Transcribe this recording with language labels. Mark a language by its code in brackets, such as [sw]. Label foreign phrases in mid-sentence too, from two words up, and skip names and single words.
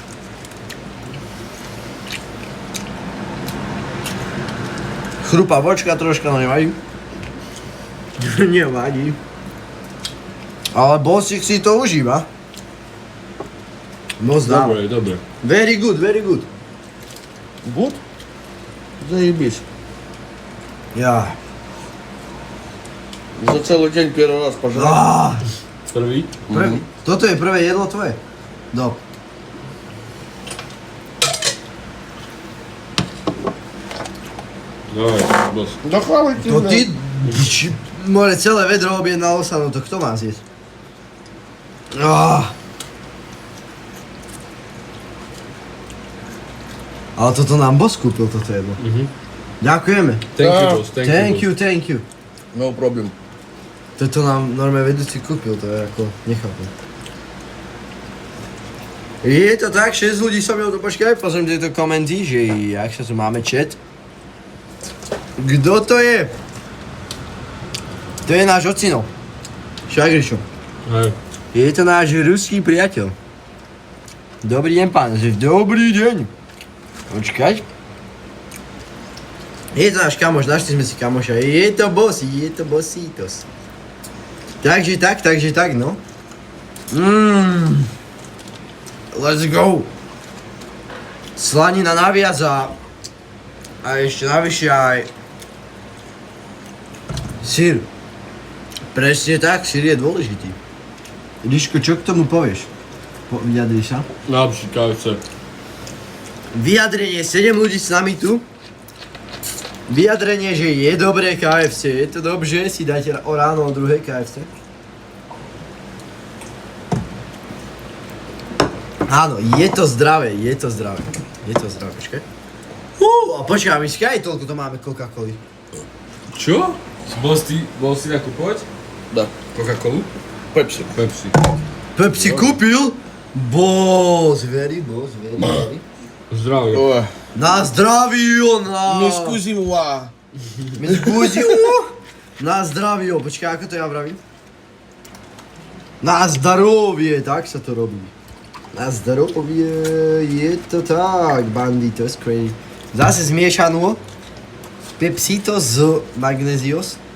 [sk] Chrupá vočka troška, no nevadí. Nevadí. Ale bossík si to užíva. Moc dá. Dobre, dobre. [en] Very good, very good. Good? [ru] Заебись. [sk] Ja. [ru] За целый день первый раз пожрал. Ah, [sk] Prvý? toto je prvé jedlo tvoje? No. Dobre, boss. [ru] Да хавайте, [sk] To [ru] бля. [sk] ty, more celé vedro objednalo sa, no to kto má zjesť? Ah. Ale toto nám boss kúpil, toto jedlo. Ďakujeme. [en] Thank you, Ah, boss. Thank you, thank you. No problem. [sk] Toto nám normálne vedúci kúpil, to je ako, nechápem. Je to tak, 6 ľudí so mnou, to počkaj, pozriem tieto komenty, že jak sa tu máme chat. Kto to je? To je náš ocino. Šagrišo. Hej. Je to náš ruský priateľ. Dobrý deň, pán, že dobrý deň. Počkať. Je to náš kamoš, našli sme si kamoša. Je to bossítos. Takže tak, no. Let's go. Slanina naviac a ešte navyše aj syr. Presne tak, syr je dôležitý. Ríško, čo k tomu povieš? Vyjadri sa. Najlepší KFC. Vyjadrenie, 7 ľudí s nami tu. Vyjadrenie, že je dobré KFC. Je to dobře, si dajte o ráno o druhé KFC. Áno, je to zdravé, je to zdravé. Je to zdravé, počkaj. A počkaj, my skaj toľko to máme Coca-Coly. Čo? Bol si nakupovať? [ru] Да. [sk] Coca-Colu? [ru] Пепси. [sk] Pepsi. Pepsi kúpil? [en] Boss, very. [sk] Zdravie. Ой. Na zdravío, na... [ru] Не скузила. [sk] Na zdravío, počkaj, ako to ja vravím? Na zdarovie, tak sa to robí. Na zdarovie, je to tak, banditos, crazy. Zase zmiešanú Pepsito z Magnézios.